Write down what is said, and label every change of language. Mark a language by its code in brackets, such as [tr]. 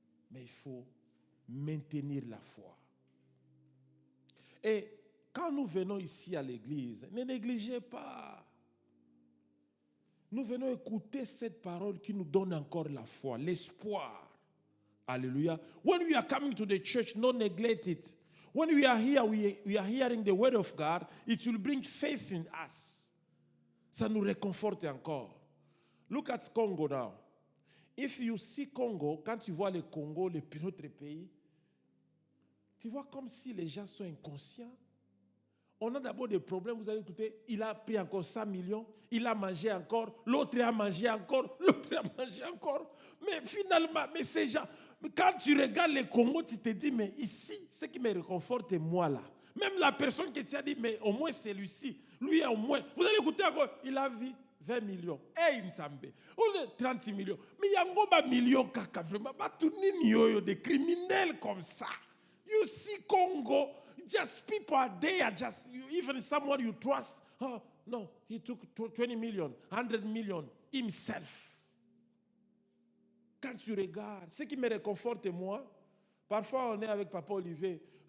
[fr] Mais il faut maintenir la foi. Et quand nous venons ici à l'église, ne négligez pas. Nous venons écouter cette parole qui nous donne encore la foi, l'espoir. Alléluia. [en] When we are coming to the church, don't neglect it. When we are here, we are hearing the word of God, it will bring faith in us. [fr] Ça nous réconforte encore. [en] Look at Congo now. If you see Congo, [fr] quand tu vois le Congo, notre pays, tu vois comme si les gens sont inconscients. On a d'abord des problèmes, vous allez écouter, il a pris encore 100 millions, il a mangé encore, l'autre a mangé encore, l'autre a mangé encore. Mais finalement, mais ces gens, quand tu regardes le Congo, tu te dis, mais ici, ce qui me réconforte, c'est moi là. Même la personne qui t'a dit, mais au moins c'est lui-ci, lui au moins, vous allez écouter encore, il a vu 20 millions. Hey, Nzambe. Ou 30 millions. Mais il y a un million kaka vraiment. Des criminels comme ça. [en] You see Congo, just people are there, just even someone you trust. Oh, no, he took 20 million, 100 million himself. [fr] Quand tu regardes, ce qui me réconforte moi, parfois on est avec Papa Olivier.